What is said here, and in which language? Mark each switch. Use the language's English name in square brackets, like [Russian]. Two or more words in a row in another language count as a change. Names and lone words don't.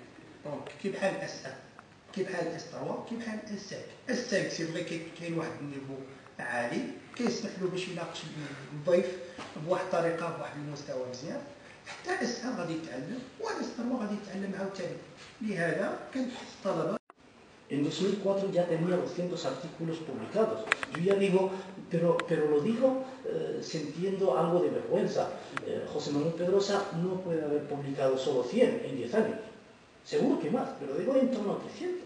[Arabic] دونك كي بحال اس 1 كي بحال اس 3 كي بحال اس 5. اس 5 [French] c'est vrai [Arabic] كاين واحد النيفو عالي كيسمح له باش يناقش الضيف بواحد الطريقه بواحد المستوى مزيان. حتى اس 1 غادي يتعلم واس 3 غادي يتعلم عاوتاني. لهذا كنحث الطلبه. [Spanish] En 2004 ya tenía 200 artículos publicados. Yo ya digo, pero lo digo sintiendo algo de vergüenza. José Manuel Pedrosa no puede haber publicado solo 100 en 10 años. Seguro que más, pero digo en torno a 300.